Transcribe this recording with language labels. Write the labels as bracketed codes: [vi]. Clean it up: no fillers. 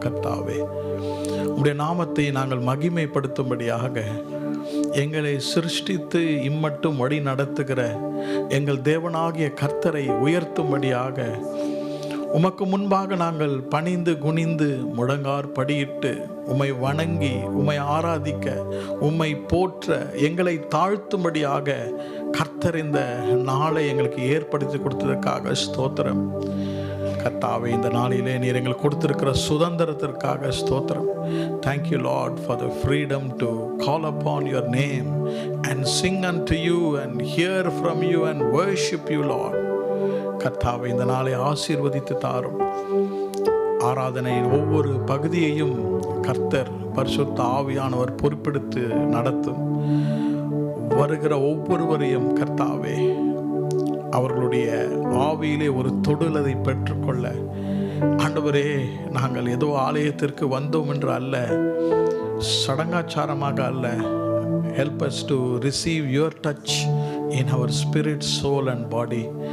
[ta] கர்த்தாவே, உம்முடைய நாமத்தை நாங்கள் மகிமைப்படுத்தும்படியாக எங்களை சிருஷ்டித்து இம்மட்டும் வழி நடத்துகிற எங்கள் தேவனாகிய கர்த்தரை உயர்த்தும்படியாக உமக்கு முன்பாக நாங்கள் பணிந்து குனிந்து முழங்கார் படியிட்டு உம்மை வணங்கி உம்மை ஆராதிக்க, உம்மை போற்ற, எங்களை தாழ்த்தும்படியாக கர்த்தர் இந்த நாளை எங்களுக்கு ஏற்படுத்தி கொடுத்ததற்காக ஸ்தோத்திரம். கர்த்தாவே, இந்த நாளிலே நீர் எங்களுக்கு கொடுத்திருக்கிற சுதந்திரத்திற்காக ஸ்தோத்திரம். [en] Thank you, Lord, for the freedom to call upon your name and sing unto you and hear from you and worship you, Lord. [ta] கர்த்தாவே, இந்த நாளை ஆசீர்வதித்து தாரும். ஆராதனையின் ஒவ்வொரு பகுதியையும் கர்த்தர் பரிசுத்த ஆவியானவர் பொறுப்பெடுத்து நடத்தும். வருகிற ஒவ்வொருவரையும் கர்த்தாவே, அவர்களுடைய ஆவியிலே ஒரு தொடுதலை பெற்றுக்கொள்ள, ஆண்டவரே, நாங்கள் ஏதோ ஆலயத்திற்கு வந்தோம் என்று அல்ல, சடங்காச்சாரமாக அல்ல, [en] help us to receive your touch in our spirit, soul and body.